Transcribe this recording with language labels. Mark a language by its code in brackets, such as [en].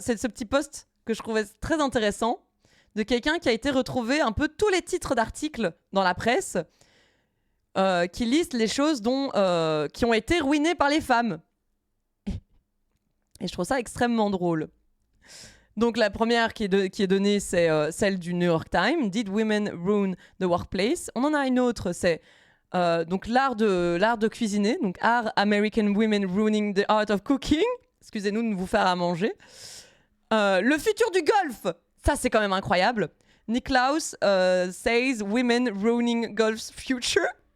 [fr] c'est ce petit post que je trouvais très intéressant, de quelqu'un qui a été retrouvé un peu tous les titres d'articles dans la presse, qui listent les choses qui ont été ruinées par les femmes. Et je trouve ça extrêmement drôle. Donc la première qui est donnée, c'est celle du New York Times. [en] Did women ruin the workplace? [fr] On en a une autre, c'est donc l'art de cuisiner. Donc [en] Are American women ruining the art of cooking? [fr] Excusez-nous de vous faire à manger. Le futur du golf. Ça, c'est quand même incroyable. [en] Niklaus says women ruining golf's future.